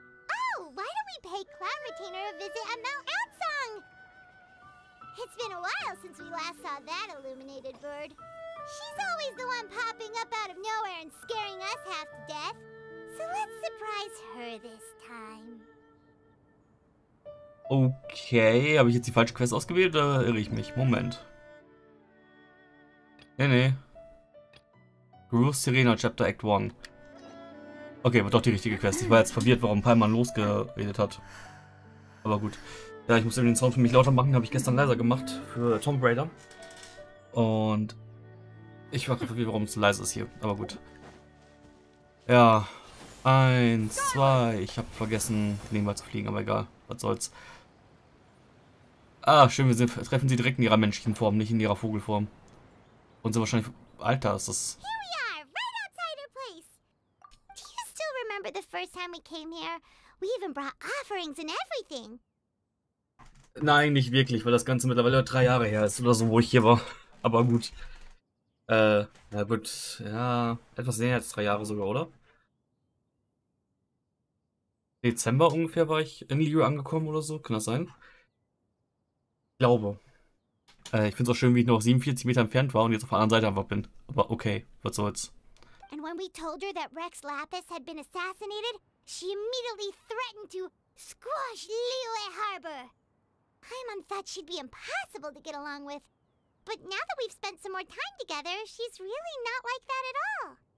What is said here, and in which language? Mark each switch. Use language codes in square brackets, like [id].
[en] Oh, why don't we pay Cloud Retainer a visit at Mount Outsong? It's been a while since we last saw that illuminated bird. She's always the one popping up out of nowhere and scaring us half to death. So let's surprise her this time. [de] Okay, habe ich jetzt die falsche Quest ausgewählt oder irre ich mich? Moment. Nee. Groove Serena Chapter Act 1. Okay, war doch die richtige Quest. Ich war jetzt verwirrt, warum Paimon losgeredet hat. Aber gut. Ja, ich muss eben den Sound für mich lauter machen. Habe ich gestern leiser gemacht für Tomb Raider. Und ich war verwirrt, warum es so leise ist hier. Aber gut. Ja. 1, 2. Ich habe vergessen, nebenbei zu fliegen, aber egal. Was soll's. Ah, schön, treffen sie direkt in ihrer menschlichen Form, nicht in ihrer Vogelform. Und sind wahrscheinlich... Alter, ist das... [en] Here we are, right outside her place. Do you still remember the first time we came here? We even brought offerings and everything. [de] Nein, nicht wirklich, weil das Ganze mittlerweile 3 Jahre her ist oder so, wo ich hier war. Aber gut. Na gut, ja, etwas näher als 3 Jahre sogar, oder? Dezember ungefähr war ich in Lyra angekommen oder so, kann das sein? Ich glaube. Ich finde es auch schön, wie ich noch 47 Meter entfernt war und jetzt auf der anderen Seite einfach bin. Aber okay, was soll's. [en] And when we told her that Rex Lapis had been assassinated, she immediately threatened to squash Liyue Harbor. Paimon thought she'd be impossible to get along with. But now that we've spent some more time together, she's really not like that at all.